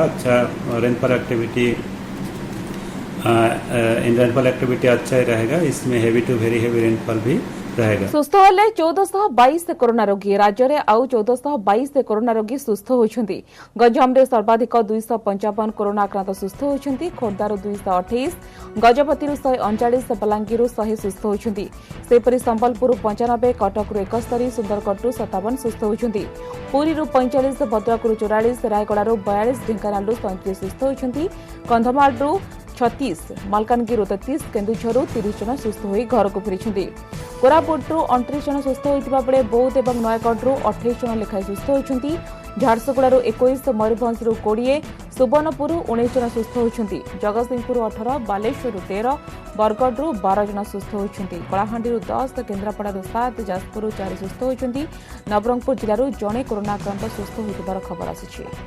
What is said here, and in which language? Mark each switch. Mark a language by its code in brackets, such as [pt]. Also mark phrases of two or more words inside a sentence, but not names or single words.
[hi] अच्छा [en] rainfall activity [hi] अच्छा ही रहेगा। इसमें [en] heavy to very heavy rainfall [hi] भी रहेगा। [or] ସୁସ୍ଥ ହେଲେ 1422 କରୋନା ରୋଗୀ। ରାଜ୍ୟରେ ଆଉ 1422 କରୋନା ରୋଗୀ ସୁସ୍ଥ ହୋଇଛନ୍ତି। ଗଞ୍ଜାମରେ ସର୍ବାଧିକ 255 କରୋନା ଆକ୍ରାନ୍ତ ସୁସ୍ଥ ହୋଇଛନ୍ତି। ଖୋର୍ଦ୍ଧାରୁ 228, ଗଜପତିରୁ 139, ବଲାଙ୍ଗୀରରୁ 100 ସୁସ୍ଥ ହୋଇଛନ୍ତି। ସେପରି ସମ୍ବଲପୁର 95, କଟକରୁ 71, ସୁନ୍ଦରଗଡ଼ 57 ସୁସ୍ଥ ହୋଇଛନ୍ତି। ପୁରୀରୁ 45, ଭଦ୍ରକରୁ 44, ରାୟଗଡ଼ାରୁ 42, ଢେଙ୍କାନାଳରୁ 37 ସୁସ୍ଥ ହୋଇଛନ୍ତି। କନ୍ଧମାଳରୁ 36, ମାଲକାନଗିରି 33, କେନ୍ଦୁଝରରୁ 30 ଜଣ ସୁସ୍ଥ ହୋଇ ଘରକୁ ଫେରିଛନ୍ତି। କୋରାପୁଟରୁ 29 ଜଣ ସୁସ୍ଥ ହୋଇଥିବା ବେଳେ ବୌଦ୍ଧ ଓ ନୟାଗଡ଼ 28 ଜଣ ଲେଖାଏଁ ସୁସ୍ଥ ହୋଇଛନ୍ତି। ଝାରସୁଗୁଡ଼ାରୁ 21, ମୟୂରଭଞ୍ଜରୁ 20, ସୁବର୍ଣ୍ଣପୁର 19 ଜଣ ସୁସ୍ଥ ହୋଇଛନ୍ତି। ଜଗତସିଂହପୁର 18, ବାଲେଶ୍ୱରରୁ 13, ବରଗଡ଼ 12 ଜଣ ସୁସ୍ଥ ହୋଇଛନ୍ତି। କଳାହାଣ୍ଡି 10, କେନ୍ଦ୍ରାପଡ଼ାରୁ 7, ଯାଜପୁର 4 ସୁସ୍ଥ ହୋଇଛନ୍ତି। ନବରଙ୍ଗପୁର ଜିଲ୍ଲାରୁ ଜଣେ କରୋନା ଆକ୍ରାନ୍ତ ସୁସ୍ଥ ହୋଇଥିବାର ଖବର ଆସିଛି।